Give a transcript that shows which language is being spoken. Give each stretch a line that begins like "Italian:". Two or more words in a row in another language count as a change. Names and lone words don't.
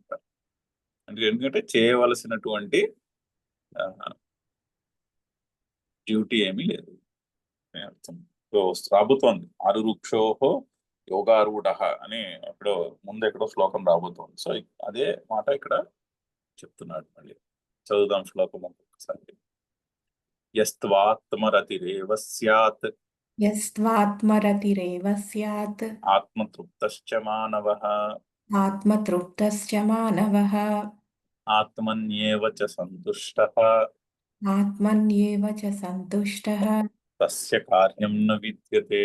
Telugu: ఎందుకంటే చేయవలసినటువంటి డ్యూటీ ఏమీ లేదు అని అర్థం. సో రాబోతోంది
Sanskrit: ఆరురుక్షోహో యోగారూఢ
Telugu: అని ఎక్కడో ముందు ఎక్కడో శ్లోకం రాబోతోంది. సో అదే మాట ఇక్కడ చెప్తున్నాడు. మళ్ళీ చదువుదాం శ్లోకం ఒక్కొక్కసారి.
Sanskrit: యస్త్వాత్మరతిరేవ స్యాత్ यस्त्वात्मरतिरेव स्यात् ఆత్మతృప్తశ్చ మానవః आत्मतृप्तश्च मानवः ఆత్మన్యేవ చ సంతుష్టః आत्मन्येव च सन्तुष्टः తస్య కార్యం న విద్యతే.